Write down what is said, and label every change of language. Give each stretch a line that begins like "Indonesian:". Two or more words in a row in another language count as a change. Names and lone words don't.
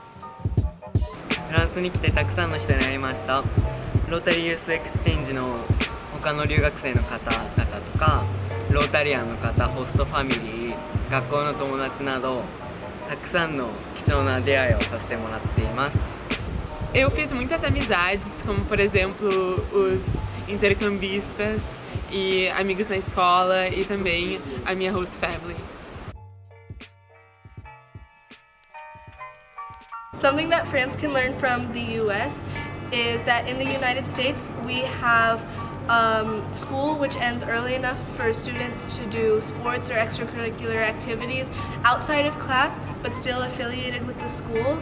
Japanese: フランスに来てたくさんの人に会いました。ロータリーユースエクスチェンジの他の留学生の方々とか、ロータリアンの方、ホストファミリー、学校の友達など、たくさんの貴重な出会いをさせてもらっています。
Portuguese: Eu fiz muitas amizades, como por exemplo os intercambistas e amigos na escola e também a minha
English: host family. Something that France can learn from the US is that in the United States we have school which ends early enough for students to do sports or extracurricular activities outside of class but still affiliated with the school.